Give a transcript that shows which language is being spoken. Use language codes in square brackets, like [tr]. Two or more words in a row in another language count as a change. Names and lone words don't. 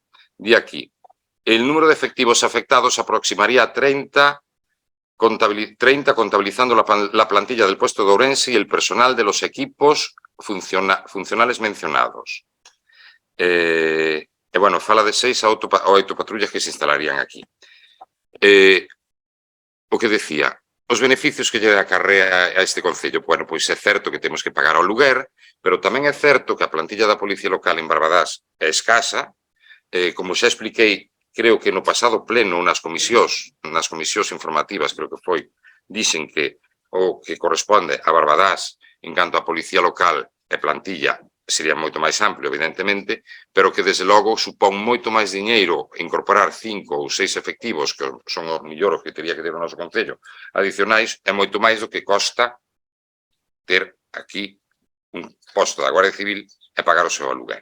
[es] De aquí, el número de efectivos afectados aproximaría a 30, contabilizando la plantilla del puesto de Ourense y el personal de los equipos funcionales mencionados. [gl] Bueno, fala de 6 a 8 patrullas que se instalarían aquí. O que decía, os beneficios que lle acarrea a este concello, bueno, pois é certo que temos que pagar ao luguer, pero tamén é certo que a plantilla da Policía Local en Barbadás é escasa. Como xa expliquei, creo que no pasado pleno nas comisións informativas, creo que foi, dixen que o que corresponde a Barbadás en canto a Policía Local e plantilla sería moito máis amplio, evidentemente, pero que desde logo supón moito máis diñeiro incorporar 5 ou 6 efectivos, que son os millores que teria que ter o noso concello, adicionais, é moito máis do que costa ter aquí un posto da Guardia Civil e pagar o seu aluguer.